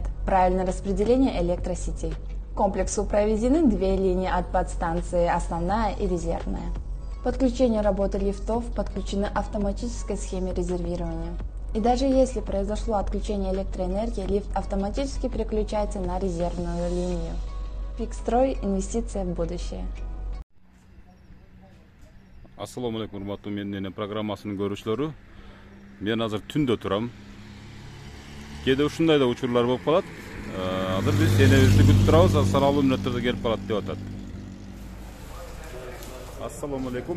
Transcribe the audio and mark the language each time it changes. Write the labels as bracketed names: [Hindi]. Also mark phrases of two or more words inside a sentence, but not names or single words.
[Russian] Правильное распределение электросетей. К комплексу проведены две линии от подстанции, основная и резервная. Подключение работы лифтов подключены автоматической схеме резервирования. И даже если произошло отключение электроэнергии, лифт автоматически переключается на резервную линию. Пикстрой – инвестиция в будущее. [Arabic] السلام عليكم [Kyrgyz] урматтуу менин программасынын көрүүчүлөрү. Мен азыр түндө турам. Кээде ушундай да учурлар болуп калат. Азыр биз энебизди күтүп турабыз, саналуу мүнөттөрдө келип калат деп атат. [Arabic] السلام عليكم.